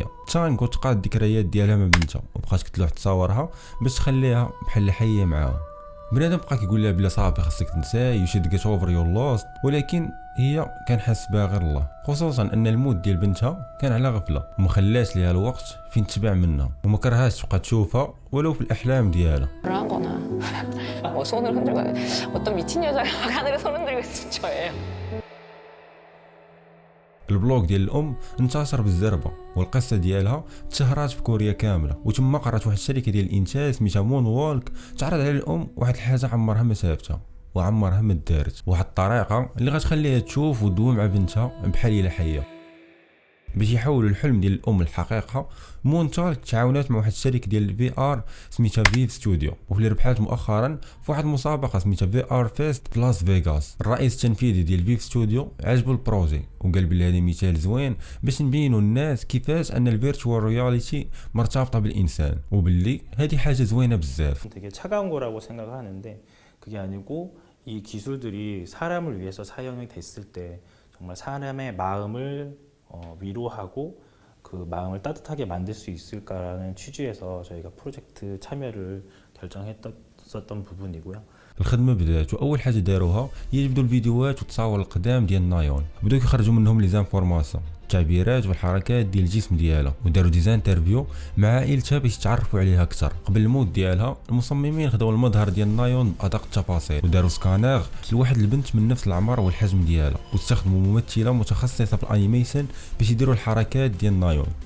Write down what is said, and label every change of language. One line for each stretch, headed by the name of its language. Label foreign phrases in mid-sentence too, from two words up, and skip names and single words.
Arabic: تانك وتقاد الذكريات ديالها مع بنتها، وبقات كتلوح تصاورها باش تخليها بحال حيه معاها. بنادم بقى كيقول لها بلا صافي خاصك تنساي
English: you should get over your loss,
Arabic: ولكن هي كان حاس بها غير الله، خصوصا ان الموت ديال بنتها كان على غفله وما خلاش ليها الوقت فين تتبع منها، وما كرهاش تبقى تشوفها ولو في الاحلام ديالها.
Korean: 뭐 손을 흔들고 어떤 미친 여자가 하늘에 손 흔들고 있을 저예요.
Arabic: البلوغ ديال الام انتشر بالزربه، والقصه ديالها تشهرات في كوريا كامله، وتما قرات واحد الشركه ديال الانتاج سميتها مون وولك تعرض على الام واحد الحاجه عمرها ما شافتها وعمرها ما دارت، واحد الطريقه اللي غتخليها تشوف وتدوي مع بنتها بحال الا حيه. باش يحولوا الحلم ديال الام للحقيقه، مونتال تعاونات مع واحد الشركه ديال الفي ار سميتها فيف ستوديو، واللي ربحات مؤخرا في واحد المسابقه سميتها في ار فيست في لاس فيغاس. الرئيس التنفيذي ديال فيف ستوديو عجبو البروجي وقال بلي هذا مثال زوين باش نبينوا للناس كيفاش ان
English: virtual reality
Arabic: مرتبطه بالانسان، وباللي هذه حاجه زوينه بزاف.
Korean: 되게 차가운 거라고 생각을 하는데 그게 아니고 이 기술들이 사람을 위해서 사용이 됐을 때 정말 사람의 마음을 위로하고 그 마음을 따뜻하게 만들 수 있을까라는 취지에서 저희가 프로젝트 참여를 결정했었던 부분이고요.
Arabic: الخدمه بدات، واول حاجه داروها هي يبدوا الفيديوهات والتصاور القدام ديال نايون، بداو يخرجوا منهم
French: les informations,
Arabic: التعبيرات والحركات ديال الجسم ديالها، وداروا
French: des interviews
Arabic: مع عائلتها باش يتعرفوا عليها اكثر. قبل الموت ديالها المصممين خداو المظهر ديال نايون بادق التفاصيل، وداروا سكانير لواحد البنت من نفس العمر والحجم ديالها، واستخدموا ممثله متخصصه في الانيميشن باش يديروا الحركات ديال نايون.